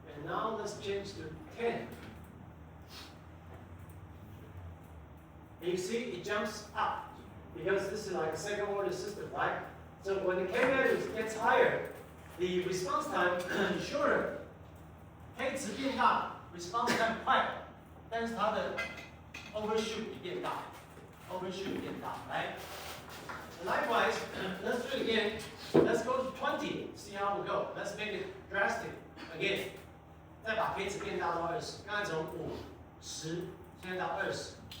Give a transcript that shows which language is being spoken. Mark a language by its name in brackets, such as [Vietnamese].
[English] now let's change to 10. You see, it jumps up because this is like a second order system, right? So when the k value gets higher, the response time is shorter. [Chinese] k 值变大 ，response time 快，但是它的 overshoot 也变大 ，overshoot 变大，来。 [English] Likewise, let's do it again. Let's go to 20. See how we go. Let's make it drastic again. [Chinese] 再把 k 值变大到20，刚才从5、10，现在到20。